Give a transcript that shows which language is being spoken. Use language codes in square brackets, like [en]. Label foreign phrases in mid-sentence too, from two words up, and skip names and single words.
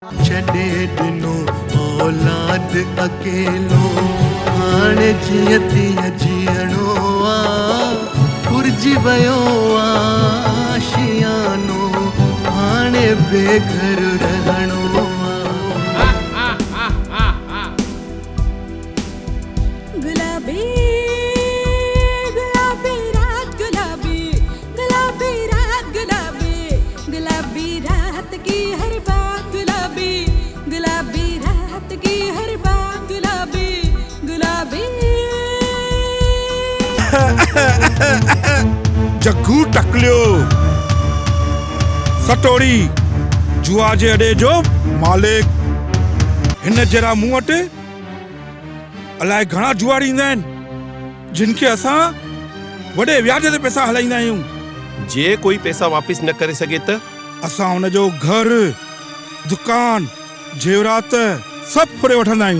[sd] छॾे ॾिनो औलाद अकेलो हाणे जीअं तीअं जीअणो आ फुरजी वियो आशियानो हाणे बेघर रहणो [hi] गुलाबी गुलाबी रात गुलाबी गुलाबी रात गुलाबी गुलाबी रात की हर बात गुलाबी गुलाबी रात की हर बात गुलाबी गुलाबी [sd] जग्गू टकलियो सटोड़ी जुआ जे अॾे जो मालिक हिन जरा मूं वटि अलाए घणा जुआरी ईंदा आहिनि जिन खे असां वॾे व्याज ते पैसा हलाईंदा आहियूं। जे कोई पैसा वापस न करे सघे त असां हुनजो घर दुकान जेवरात सभु फुरे वठंदा आहियूं।